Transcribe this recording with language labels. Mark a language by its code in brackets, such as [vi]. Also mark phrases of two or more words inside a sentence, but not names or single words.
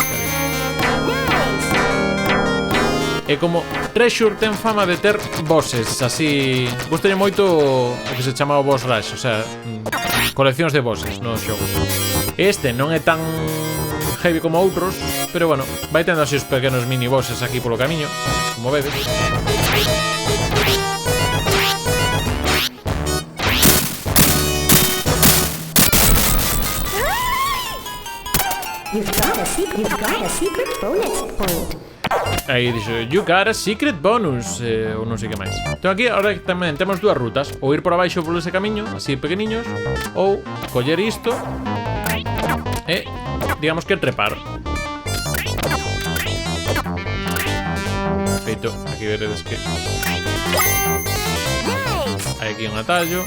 [gl] E como Treasure ten fama de ter bosses así... gustalle moito o que se chama o [en] boss rush, [gl] o sea, coleccións de bosses nos xogos. Este non é tan heavy como outros, pero bueno, vai tendo así os pequenos [en] mini bosses [gl] aquí polo camiño, como vedes. [en] You've got a secret bonus point. [gl] Aí dixo, [en] you got a secret bonus, [gl] ou non sei que máis. Entón aquí, ahora tamén temos dúas rutas. Ou ir por abaixo por ese camiño, así pequeniños, ou coller isto e, digamos que trepar. Feito, aquí veredes que Hai aquí un atallo.